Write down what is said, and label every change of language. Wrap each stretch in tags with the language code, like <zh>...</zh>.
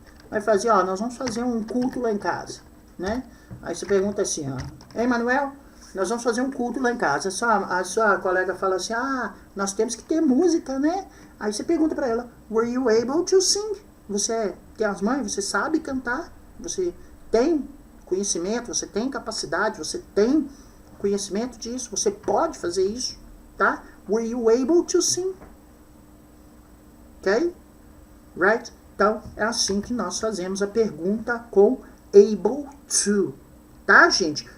<pt>Vai fazer, ó, nós vamos fazer um culto lá em casa, né? Aí você pergunta assim, ó, ei, Manuel, nós vamos fazer um culto lá em casa. A sua colega fala assim, nós temos que ter música, né? Aí você pergunta pra ela,</pt> <en>were you able to sing?</en> <pt>Você tem as mãos, você sabe cantar? Você tem conhecimento, você tem capacidade, você tem conhecimento disso, você pode fazer isso, tá?</pt> <en>Were you able to sing? Ok? Right?</en> <pt>Então, é assim que nós fazemos a pergunta com able to. Tá, gente?</pt>